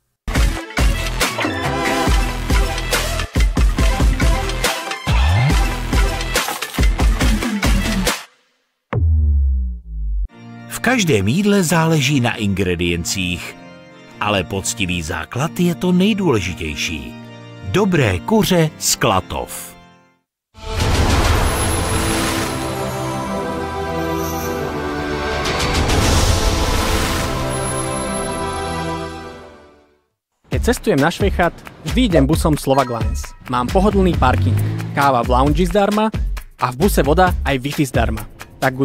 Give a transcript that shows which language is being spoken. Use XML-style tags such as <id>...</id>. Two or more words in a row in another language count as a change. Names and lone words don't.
<cs>V každém jídle záleží na ingrediencích, ale poctivý základ je to nejdůležitější. Dobré kuře z Klatov.</cs> <sk>Keď cestujem na Švejchat, vždy idem busom Slovak Lines. Mám pohodlný parking, káva v loungi zdarma a v buse voda aj Wi-Fi zdarma.</sk>